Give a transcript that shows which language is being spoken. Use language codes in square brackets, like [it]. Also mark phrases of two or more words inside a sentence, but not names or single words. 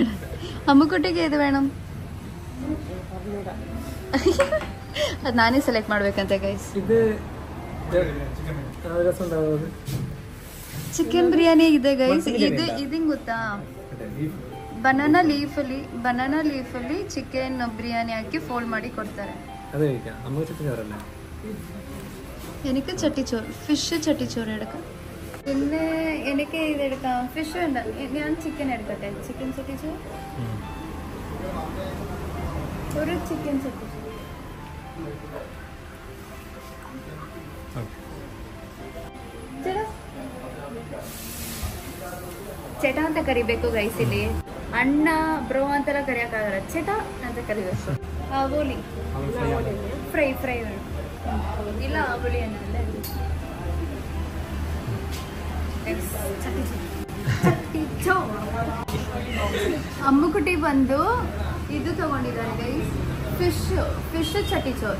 [kn] ಅಮ್ಮುಕುಟ್ಟಿಗೆ ಇದು ಬೇಡ. ಅದು ನಾನೇ ಸೆಲೆಕ್ಟ್ ಮಾಡ್ಬೇಕಂತೆ ಗೈಸ್. ಚಿಕನ್ ಬಿರಿಯಾನಿ ಇದೆ ಗೈಸ್. ಇದು ಹಿಂಗ್ ಗೊತ್ತಾ, [en] banana leafalli [kn] ಚಿಕನ್ ಬಿರಿಯಾನಿ ಹಾಕಿ ಫೋಲ್ಡ್ ಮಾಡಿ ಕೊಡ್ತಾರೆ. [ml] എനിക്ക് ചട്ടിച്ചോറ്, ഫിഷ് ചട്ടിച്ചോറ് എടുക്കാം. പിന്നെ എനിക്ക് ഇത് എടുക്കാം, ഫിഷ് വേണ്ട, ഞാൻ ചിക്കൻ എടുക്കട്ടെ. ചിക്കൻ ചട്ടിച്ചോറ്, ഒരു ചിക്കൻ ചട്ടിച്ചോറ്. [kn] ചേട്ടാ ಅಂತ ಕರಿಬೇಕು ಗೈಸ್. ಇಲ್ಲಿ ಅಣ್ಣ ಬ್ರೋ ಅಂತೆಲ್ಲ ಕರಿಯಕ್ಕಾಗಲ್ಲ, ಚೇಟ ಅಂತ ಕರಿಬೇಕು. ಆವೋಲಿ ಫ್ರೈ ಬೇಡ, ಇಲ್ಲ ಆವೋಲಿ ಅನ್ನಲ್ಲ. ಅಮ್ಮುಕುಟಿ ಬಂದು ಇದು ತಗೊಂಡಿದ್ದಾರೆ ಗೈಸ್, ಫಿಶ್ ಚಟ್ಟಿ ಚೋರ್.